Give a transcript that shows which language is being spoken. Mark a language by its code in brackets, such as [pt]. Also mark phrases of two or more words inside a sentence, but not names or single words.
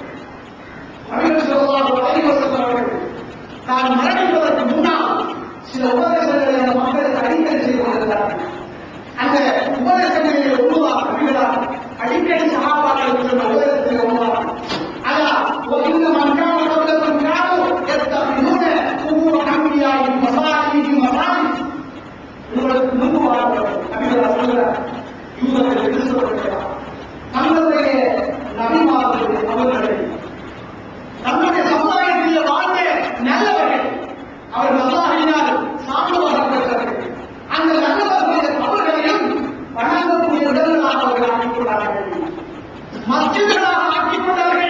[ta] நபிகள் [ar] صلى الله عليه وسلم [ta] அவர்கள் தான் மரணிப்பதற்கு முன்னால் சில உபதேசங்களை அந்த மக்களுக்கு அடிக்கடி செய்து கொண்டிருந்தார்கள். அந்த உபதேசங்களில் ஒன்றுதான் நபிகளார் அடிக்கடி சஹாபாக்களுக்கு சொன்ன உபதேசத்தில் ஒன்றுதான், அதா [ar] وَإِنَّ مَنْ كَانَ قَبْلَكُمْ كَانُوا يَتَّخِذُونَ قُبُورَ أَنْبِيَائِهِمْ مَسَاجِدَ مَسَاجِدَ. [ta] உங்களுக்கு முன்பு வாழ்ந்தவர்கள் நபிகளார் சொல்கிறார், யூதர்கள் கிறிஸ்தவர்கள் தங்களுடைய நபிமார்கள் அவர்களை தன்னுடைய சமுதாயத்தில் வாழ்ந்த நல்லவர்கள், அவர்கள் அல்லாஹ்வினால் சார்ந்தவர்கள், அந்த நல்லவர்களுடைய கபர்களையும் வணங்கக்கூடிய இடங்களாக அவர்கள் ஆக்கிக் கொண்டார்கள், மஸ்ஜிதுகளாக ஆக்கிக் கொண்டார்கள்.